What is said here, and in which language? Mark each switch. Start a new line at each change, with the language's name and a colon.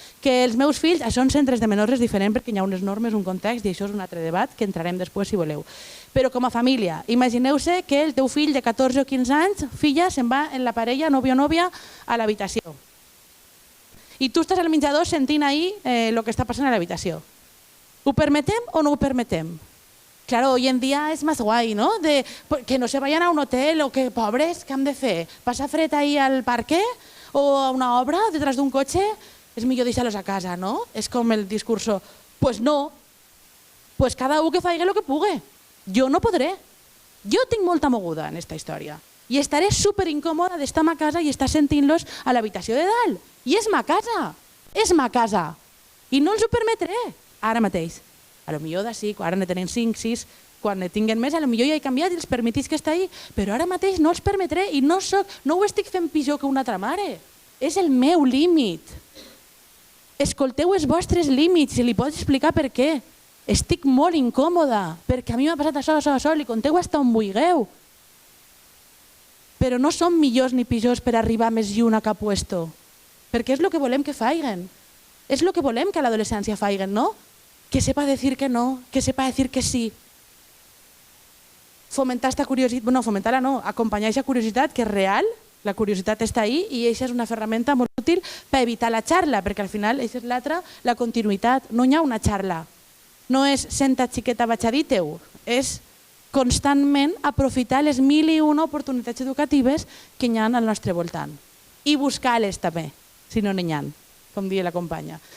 Catalan: Que els meus fills, això en centres de menors és diferent perquè hi ha unes normes, un context, i això és un altre debat que entrarem després si voleu. Però com a família, imagineu-se que el teu fill de 14 o 15 anys, filla, se'n va en la parella, nòvio o nòvia, a l'habitació. I tu estàs al menjador sentint ahí el que està passant a l'habitació. ¿Ho permetem o no ho permetem?
Spanish: Claro, hoy en día es más guay, ¿no? De que no se vayan a un hotel o que pobres, ¿qué
Catalan: han de fer? ¿Passar fred ahí al parque o a una obra detrás d'un cotxe? És millor deixar-los a casa, no? És com el discurso, pues no, pues cada un que faci el que pugui. Jo no podré. Jo tinc molta moguda en esta història i estaré super incòmoda d'estar a ma casa i estar sentint-los a l'habitació de dalt. I és ma casa, i no els ho permetré ara mateix. A lo millor d'ací, ara ne tenen 5, 6, quan ne tinguen més, a lo millor ja he canviat i els permetís que està ahí, però ara mateix no els permetré i no ho estic fent pitjor que una altra mare. És el meu límit. Escolteu els vostres límits i li pots explicar per què. Estic molt incòmoda, perquè a mi m'ha passat això, li conteu fins on vulgueu. Però no som millors ni pitjors per arribar més lluny a cap puesto, perquè és el que volem que faiguen. És el que volem que a l'adolescència faiguen, no?
Spanish: Que sepa decir que no, que sepa decir que sí.
Catalan: Fomentar esta curiositat, no, fomentar-la no, acompanyar aquesta curiositat que és real, la curiositat està ahí i aquesta és una ferramenta molt útil per evitar la xarla, perquè al final aquesta és l'altra, la continuïtat. No hi ha una xarla. No és senta xiqueta vaig a dir-te-ho, és constantment aprofitar les 1001 oportunitats educatives que hi ha al nostre voltant i buscar-les també, si no n'hi ha, com diu la companya.